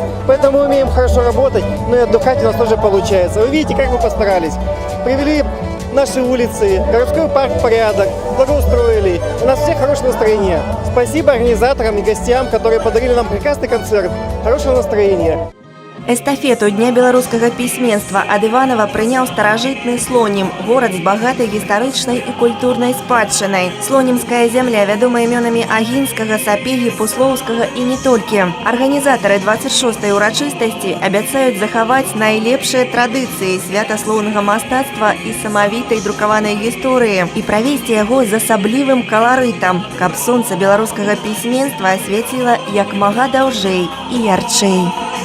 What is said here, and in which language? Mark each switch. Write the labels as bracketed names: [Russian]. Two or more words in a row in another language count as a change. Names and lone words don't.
[Russian] Поэтому мы умеем хорошо работать, но и отдыхать у нас тоже получается. Вы видите, как мы постарались. Привели наши улицы, городской парк в порядок, благоустроили. У нас всех хорошее настроение. Спасибо организаторам и гостям, которые подарили нам прекрасный концерт. Хорошего настроения. [Belarusian] Эстафету Дня беларускага пісьменства ад Іванова прыняў старажытны Слонім, горад з багатай гістарычнай і культурнай спадчынай. Слонімская зямля вядома імёнамі Агінскага, Сапегі, Пуслоўскага і не толькі. Арганізатары 26-й урачыстасці абяцаюць захаваць найлепшыя традыцыі святаслоўнага мастацтва і самавітай друкаванай гісторыі і правесці яго з асаблівым каларытам, каб сонца беларускага пісьменства асвяціла як мага даўжэй і ярчэй.